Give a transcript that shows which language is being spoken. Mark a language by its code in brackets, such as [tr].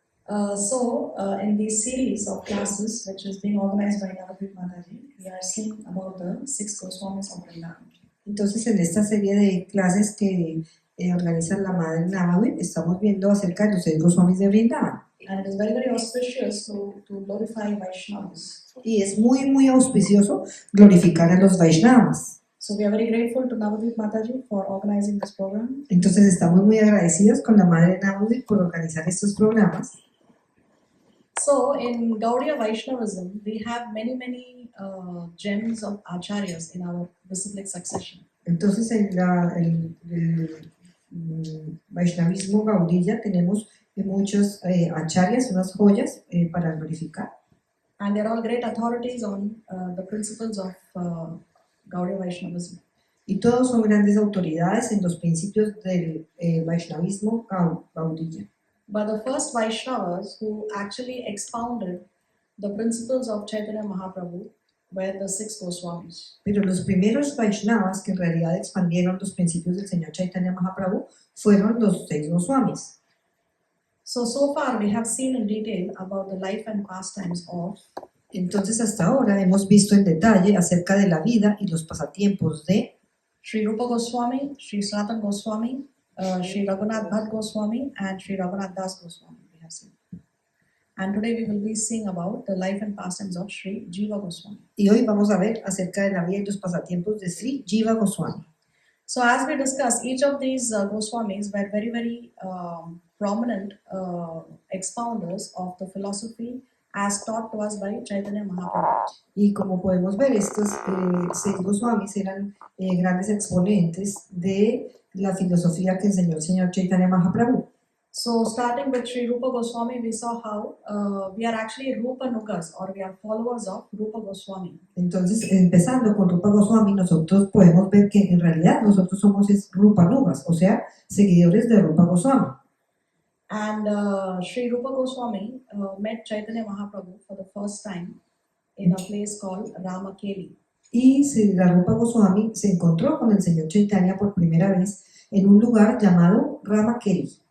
[en] In this series of classes, which is being organized by Navadvip Mataji, we are seeing about the 6 Goswamis of Vrindavan. [es] Entonces, en esta serie de clases que organiza la Madre Navadvip, estamos viendo acerca de los 6 Goswamis de Vrindavan. [en] And it is very, very auspicious to glorify Vaishnavas. [es] Y es muy, muy auspicioso glorificar a los Vaishnavas. [en] So we are very grateful to Navadvip Mataji for organizing this program. [es] Entonces, estamos muy agradecidos con la Madre Navadvip por organizar estos programas. [en] So, in Gaudiya Vaishnavism, we have many gems of acharyas in our disciplic succession. [es] Entonces, en el Vaishnavismo Gaudiya tenemos muchos acharyas, unas joyas para glorificar. [en] And they are all great authorities on the principles of Gaudiya Vaishnavism. [es] Y todos son grandes autoridades en los principios del Vaishnavismo Gaudiya. [en] But the first Vaishnavas who actually expounded the principles of Chaitanya Mahaprabhu were the 6 Goswamis. [es] Pero los primeros Vaishnavas que en realidad expandieron los principios del Señor Chaitanya Mahaprabhu fueron los 6 Goswamis. [en] So far we have seen in detail about the life and pastimes of. [es] Entonces hasta ahora hemos visto en detalle acerca de la vida y los pasatiempos de [en] Sri Rupa Goswami, Sri Sanatana Goswami, Sri Raghunath Bhatt Goswami and Sri Raghunath Das Goswami, we have seen. And today we will be seeing about the life and pastimes of Sri Jiva Goswami. [es] Y hoy vamos a ver acerca de la vida y los pasatiempos de Sri Jiva Goswami. [en] So as we discussed, each of these Goswamis were very prominent expounders of the philosophy as taught to us by Chaitanya Mahaprabhu. [es] Y como podemos ver, estos 6 Goswamis eran grandes exponentes de la filosofía que enseñó el Señor Chaitanya Mahaprabhu. [en] So starting with Sri Rupa Goswami, we saw how we are actually Rupa Nugas, or we are followers of Rupa Goswami. [es] Entonces, empezando con Rupa Goswami, nosotros podemos ver que en realidad nosotros somos Rupa Nugas, o sea, seguidores de Rupa Goswami. [en] And Sri Rupa Goswami met Chaitanya Mahaprabhu for the first time in a place called Ramakeli. [es] Y Sri Rupa Goswami se encontró con el Señor Chaitanya por primera vez en un lugar llamado Ramakeli.